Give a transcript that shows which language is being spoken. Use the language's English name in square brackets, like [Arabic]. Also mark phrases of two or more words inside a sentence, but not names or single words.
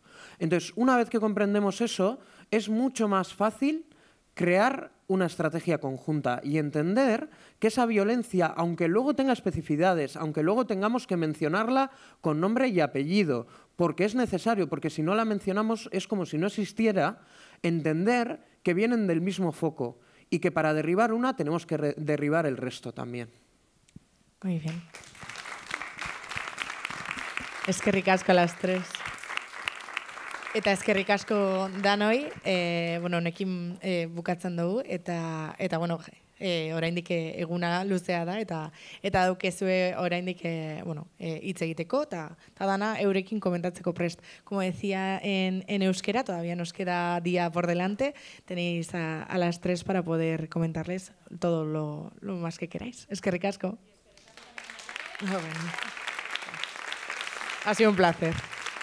[Spanish] Entonces, una vez que comprendemos eso, es mucho más fácil crear una estrategia conjunta y entender que esa violencia, aunque luego tenga especificidades, aunque luego tengamos que mencionarla con nombre y apellido, porque es necesario, porque si no la mencionamos es como si no existiera, entender que vienen del mismo foco y que para derribar una tenemos que derribar el resto también. Muy bien. [Basque] Eskerrik asko [Spanish] a las tres. [Basque] Eta eskerrik asko danoi, honekin bukatzen dugu, eta bueno, oraindik eguna luzea da, eta daukezue oraindik hitz egiteko, eta dana eurekin komentatzeko prest. [Spanish] Como decía en euskera, todavía nos queda día por delante, tenéis a las tres para poder comentarles todo lo más que queráis. [Basque] Eskerrik asko. [Spanish] Ha sido un placer.